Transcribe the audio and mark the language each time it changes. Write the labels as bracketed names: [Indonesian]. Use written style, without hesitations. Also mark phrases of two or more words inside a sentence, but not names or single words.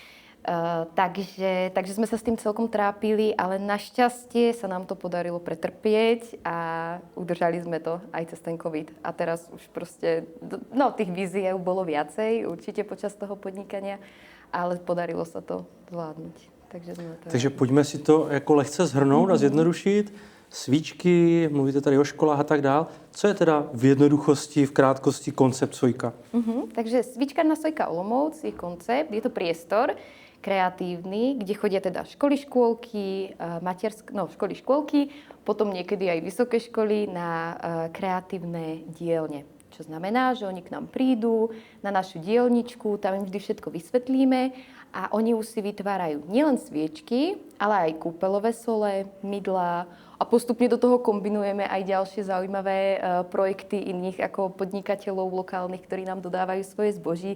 [Slovak] Takže sme sa s tým celkom trápili, ale našťastie sa nám to podarilo pretrpieť a udržali sme to aj cez ten COVID. A teraz už proste, no tých víziev bolo viacej určite počas toho podnikania, ale podarilo sa to zvládnuť. [Czech] Takže pojďme si to jako lehce shrnout a zjednodušit. Svíčky, mluvíte tady o školách a tak dál. Co je teda v jednoduchosti, v krátkosti koncept Sojka? [Slovak] Takže svíčkárna Sojka Olomouc je koncept, je to priestor kreatívny, kde chodia teda školy, škôlky, školy, škôlky, potom niekedy aj vysoké školy na kreatívne dielne. Čo znamená, že oni k nám prídu na našu dielničku, tam im vždy všetko vysvetlíme a oni už si vytvárajú nielen sviečky, ale aj kúpeľové sole, mydlá a postupne do toho kombinujeme aj ďalšie zaujímavé projekty iných ako podnikateľov lokálnych, ktorí nám dodávajú svoje zboží.